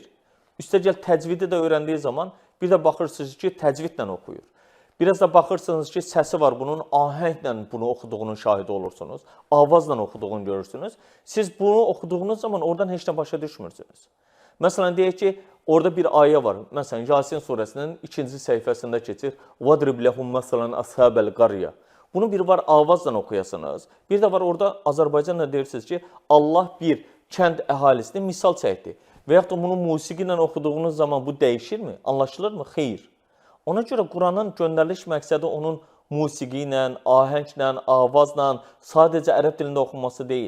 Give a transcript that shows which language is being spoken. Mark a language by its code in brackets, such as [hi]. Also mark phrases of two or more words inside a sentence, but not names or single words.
[az] Üstəgəl təcvidi də öyrəndiyi zaman bir də baxırsınız ki, təcvidlə oxuyur. Biraz da baxırsınız ki, səsi var bunun, ahənglə bunu oxuduğunun şahidi olursunuz. Avazla oxuduğunu görürsünüz. Siz bunu oxuduğunuz zaman oradan heç nə başa düşmürsünüz. Məsələn, deyək ki, orada bir ayə var. Məsələn, Yasin surəsinin 2-ci səhifəsində keçir. [ar] وَضْرِبْ لَهُمْ مَثَلًا أَصْحَابَ الْقَرْيَةِ [az] Bunu bir var avazla oxuyasınız. Bir də var orada Azərbaycanla deyirsiniz ki, Allah bir kənd əhalisini misal çəkdi. Və yaxud da bunu musiqi ilə oxuduğunuz zaman bu dəyişirmi? Anlaşılırmı? Xeyr. Ona görə Quranın göndəriliş məqsədi onun musiqi ilə, ahənglə, avazla, sadəcə ərəb dilində oxunması deyil.